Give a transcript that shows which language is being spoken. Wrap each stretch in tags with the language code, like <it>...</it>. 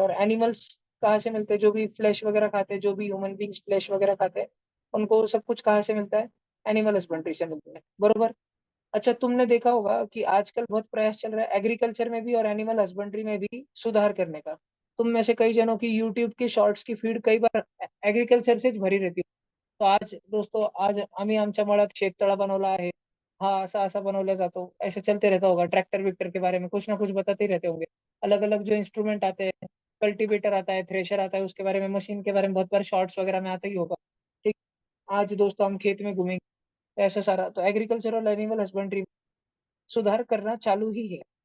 <hi>और एनिमल्स कहाँ से मिलते हैं? जो भी फ्लैश वगैरह खाते हैं, जो भी ह्यूमन बींग्स फ्लैश वगैरह खाते हैं, उनको सब कुछ कहाँ से मिलता है? एनिमल हस्बेंड्री से मिलता है, बरोबर? अच्छा, तुमने देखा होगा कि आजकल बहुत प्रयास चल रहा है एग्रीकल्चर में भी और एनिमल हस्बेंड्री में भी सुधार करने का। तुम में से कई जनों की यूट्यूब की शॉर्ट्स की फीड कई बार एग्रीकल्चर से भरी रहती है।</hi> <mr>तो आज दोस्तों, आज आम्ही आमच्या मळ्यात शेततळा बनवला आहे, हा असा असा बनवला जातो,</mr> <hi>ऐसे चलते रहता होगा। ट्रैक्टर विक्टर के बारे में कुछ ना कुछ बताते ही रहते होंगे। अलग अलग जो इंस्ट्रूमेंट आते हैं, कल्टीवेटर आता है, थ्रेशर आता है, उसके बारे में, मशीन के बारे में बहुत बार शॉर्ट्स वगैरह में आता ही होगा। ठीक। आज दोस्तों हम खेत में घूमेंगे, तो ऐसा सारा तो एग्रीकल्चर और एनिमल हस्बेंड्री सुधार करना चालू ही है।</hi>